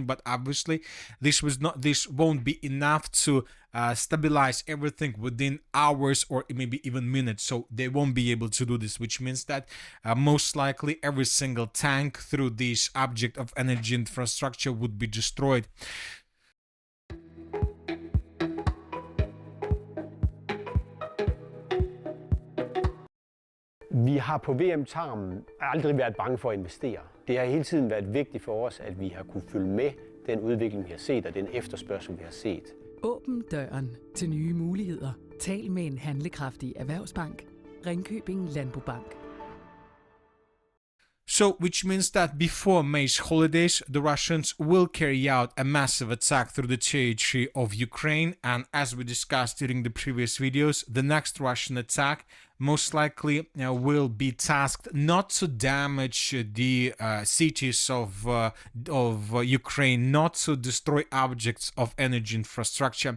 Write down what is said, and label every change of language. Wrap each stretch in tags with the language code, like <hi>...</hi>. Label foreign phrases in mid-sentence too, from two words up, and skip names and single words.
<en>But obviously, this won't be enough to stabilize everything within hours or maybe even minutes, so they won't be able to do this, which means that most likely every single tank through this object of energy infrastructure would be destroyed.</en> <da>Vi har på VM-tarmen aldrig været bange for at investere. Det har hele tiden været vigtigt for os, at vi har kunne følge med den udvikling, vi har set, og den efterspørgsel, vi har set. Åbn døren til nye muligheder. Tal med en handlekraftig erhvervsbank. Ringkøbing Landbobank.</da> <en>So, which means that before May's holidays, the Russians will carry out a massive attack through the territory of Ukraine, and as we discussed during the previous videos, the next Russian attack most likely will be tasked not to damage the cities of Ukraine, not to destroy objects of energy infrastructure.</en>